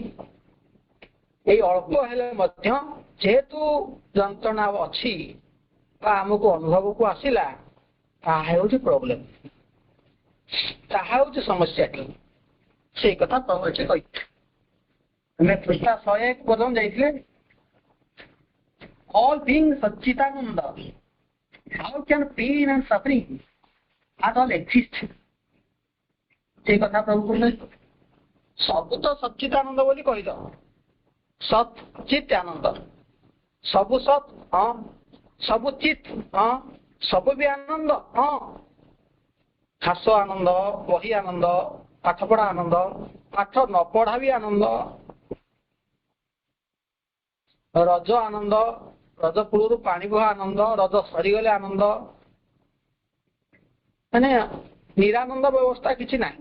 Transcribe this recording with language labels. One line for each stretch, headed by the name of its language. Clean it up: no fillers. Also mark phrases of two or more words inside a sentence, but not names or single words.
Odia: ଏଇ ଅଳ୍ପ ହେଲେ ମଧ୍ୟ ଯେହେତୁ ଯନ୍ତ୍ରଣା ଅଛି ବା ଆମକୁ ଅନୁଭବକୁ ଆସିଲା, ତାହା ହେଉଛି ପ୍ରୋବ୍ଲେମ, ତାହା ହେଉଛି ସମସ୍ୟାଟି। ସେଇ କଥା ପ୍ରଭୁ ଏଠି କହିଥିଲେ। ଆମେ ପୃଷ୍ଠା 101 ପର୍ଯ୍ୟନ୍ତ ଯାଇଥିଲେ।
English: All being Satchitananda, how can pain and suffering at all exist?
Odia: ସେଇ କଥା ପ୍ରଭୁ କହିଲେ। ସବୁ ତ ସଚ୍ଚିଦାନନ୍ଦ ବୋଲି କହିଲ, ସତ୍ ଚିତ୍ ଆନନ୍ଦ, ସବୁ ସତ୍, ହଁ, ସବୁ ଚିତ୍, ହଁ, ସବୁ ବି ଆନନ୍ଦ, ହଁ। ହାସ ଆନନ୍ଦ, ବହି ଆନନ୍ଦ, ପାଠ ପଢା ଆନନ୍ଦ, ପାଠ ନ ପଢା ବି ଆନନ୍ଦ, ରଜ ଆନନ୍ଦ, ରଜ କୂଳରୁ ପାଣି ବୁହା ଆନନ୍ଦ, ରଜ ସରିଗଲେ ଆନନ୍ଦ, ମାନେ ନିରାନନ୍ଦ ବ୍ୟବସ୍ଥା କିଛି ନାହିଁ।